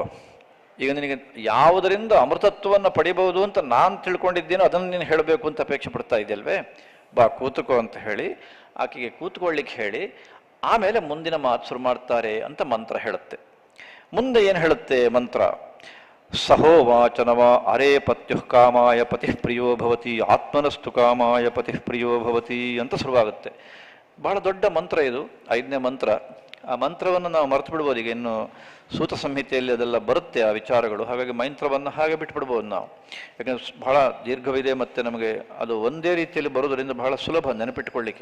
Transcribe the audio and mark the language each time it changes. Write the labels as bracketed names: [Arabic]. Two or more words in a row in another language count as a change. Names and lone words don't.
[Kannada] ಈಗ ನಿನಗೆ ಯಾವುದರಿಂದ ಅಮೃತತ್ವವನ್ನು ಪಡಿಬಹುದು ಅಂತ ನಾನು ತಿಳ್ಕೊಂಡಿದ್ದೇನೋ ಅದನ್ನು ನೀನು ಹೇಳಬೇಕು ಅಂತ ಅಪೇಕ್ಷೆ ಪಡ್ತಾ ಇದೆಯಲ್ವೇ, ಬಾ ಕೂತ್ಕೋ ಅಂತ ಹೇಳಿ ಆಕೆಗೆ ಕೂತ್ಕೊಳ್ಳಿಕ್ಕೆ ಹೇಳಿ ಆಮೇಲೆ ಮುಂದಿನ ಮಾತು ಶುರು ಮಾಡ್ತಾರೆ ಅಂತ ಮಂತ್ರ ಹೇಳುತ್ತೆ. ಮುಂದೆ ಏನು ಹೇಳುತ್ತೆ ಮಂತ್ರ, [Sanskrit] ಸಹೋವಾಚನವ ಅರೇ ಪತ್ಯುಃ ಕಾಮಾಯ ಪತಿಃ ಪ್ರಿಯೋ ಭವತಿ ಆತ್ಮನಸ್ತು ಕಾಮಾಯ ಪತಿಃ ಪ್ರಿಯೋ ಭವತಿ [Kannada] ಅಂತ ಶುರುವಾಗುತ್ತೆ. ಬಹಳ ದೊಡ್ಡ ಮಂತ್ರ ಇದು, 5ನೇ ಮಂತ್ರ. ಆ ಮಂತ್ರವನ್ನು ನಾವು ಮರೆತು ಬಿಡ್ಬೋದು. ಈಗ ಇನ್ನು ಸೂತ ಸಂಹಿತೆಯಲ್ಲಿ ಅದೆಲ್ಲ ಬರುತ್ತೆ ಆ ವಿಚಾರಗಳು. ಹಾಗಾಗಿ ಮಂತ್ರವನ್ನು ಹಾಗೆ ಬಿಟ್ಬಿಡ್ಬೋದು ನಾವು, ಯಾಕಂದ್ರೆ ಬಹಳ ದೀರ್ಘವಿದೆ ಮತ್ತು ನಮಗೆ ಅದು ಒಂದೇ ರೀತಿಯಲ್ಲಿ ಬರೋದರಿಂದ ಬಹಳ ಸುಲಭ ನೆನಪಿಟ್ಟುಕೊಳ್ಳಿಕ್ಕೆ.